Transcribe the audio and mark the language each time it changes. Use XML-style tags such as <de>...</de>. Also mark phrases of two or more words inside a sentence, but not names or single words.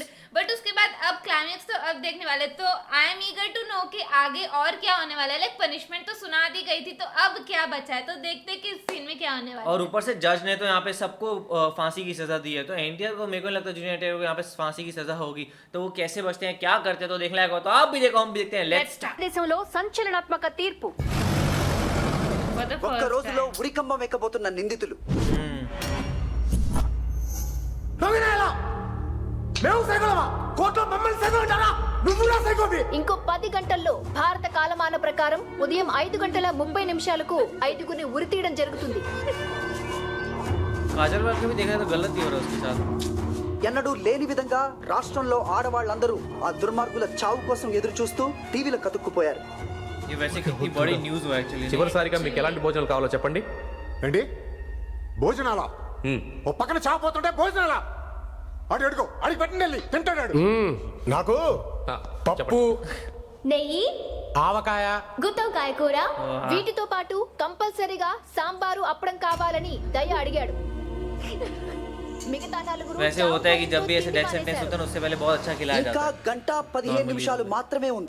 <hi>बट उसके बाद अब क्लाइमेक्स तो अब देखने वाले, तो</hi> <en>I am eager to know</en> <hi>कि आगे और क्या होने वाला है। लाइक पनिशमेंट तो सुना दी गई थी, तो अब क्या बचा है, तो देखते कि इस सीन में क्या होने वाला है। और ऊपर से जज ने तो यहाँ पे सबको फांसी की सजा दी है, तो एनटीआर को मेरे को नहीं लगता जूनियर एनटीआर को यहाँ पे फांसी की सजा होगी। तो वो कैसे बचते हैं, क्या करते हैं, तो देखने लायक हो। तो आप भी देखो, हम भी देखते हैं।</hi> <en>Let's start.</en> <te>దేశంలో సంచలనాత్మక తీర్పు.</te> <en>For the</en> <te>ఒక్క</te> <en>first</en> <te>రోజులో</te> <en>time.</en> <te>ఉరికంబం ఎక్కబోతున్న నిందితులు ఇంకో 10 గంటల్లో భారత కాలమాన ప్రకారం ఉదయం 5:30 ఐదుగురిని ఉరితీయడం జరుగుతుంది.</te> <hi>काजल वर्ग भी देखा तो गलत ही हो रहा है उसके साथ।</hi> <te>ఎన్నడూ లేని విధంగా రాష్ట్రంలో ఆడవాళ్ళందరూ ఆ దుర్మార్గుల చావు కోసం ఎదురు చూస్తూ టీవీలో కతుక్కుపోయారు.</te> <hi>ये वैसे कितनी बड़ी न्यूज़ हुआ एक्चुअली।</hi> <te>చివరిసారిగా మీకు ఎలాంటి భోజనాలు కావాలో చెప్పండి. ఏంటి భోజనాలా? ఓ పక్కన చావపోతుంటే భోజనాలా? అడు అడుగు అడిగి పెట్టండి, వెళ్ళి తింటాడు. నాకు పప్పు, నెయ్యి, ఆవకాయ, గుత్తొంకాయ కూర, వీటితో పాటు కంపల్సరీగా సాంబారు అప్పడం కావాలని దయ అడిగాడు. మిగతా నలుగురు</te> <hi>वैसे होता है कि जब भी ऐसे</hi> <en>death sentence</en> <hi>होता है उससे पहले बहुत अच्छा खिलाया</hi> <te>ఇంకా</te> <hi>जाता है।</hi> <te>గంట 15 నిమిషాలు మాత్రమే ఉంది.</te>